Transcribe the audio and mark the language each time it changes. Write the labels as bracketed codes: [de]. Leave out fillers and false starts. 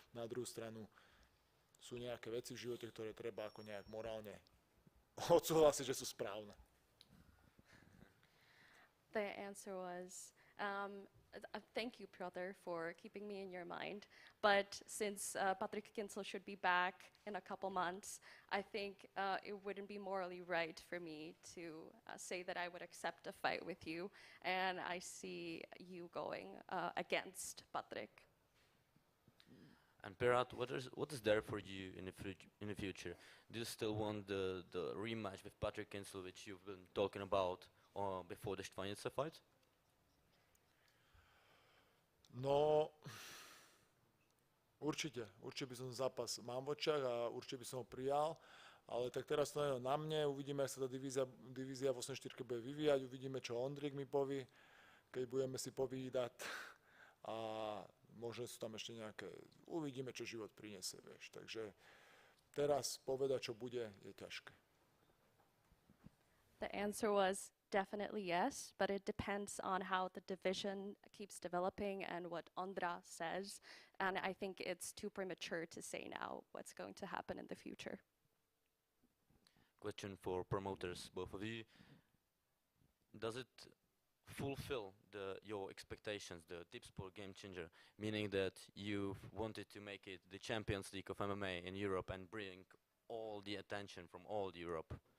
[sk] Na druhú stranu sú nejaké veci v živote, ktoré treba ako nejak morálne odsúhlasiť, že sú správne. [en] The answer was, thank you, Piotr, for keeping me in your mind. But since Patrick Kinsel should be back in a couple months, I think it wouldn't be morally right for me to say that I would accept a fight with you. And I see you going against Patrick. And Pirat, what is there for you in the future? Do you still want the rematch with Patrick Kinsel, which you've been talking about before the Štvanice fight? [sk] No, určite by som zápas mám v očiach a určite by som ho prijal, ale tak teraz to je na mne, uvidíme, ako sa tá divízia v 84 bude vyvíjať, uvidíme, čo Ondrik mi povie, keď budeme si povídať a možno sú tam ešte nejaké, uvidíme, čo život prinesie, vieš, takže teraz povedať, čo bude, je ťažké. [en] The answer was definitely yes, but it depends on how the division keeps developing and what Ondra says. And I think it's too premature to say now what's going to happen in the future. Question for promoters, both of you. Does it fulfill your expectations, the Tipsport game changer, meaning that you've wanted to make it the Champions League of MMA in Europe and bring all the attention from all Europe?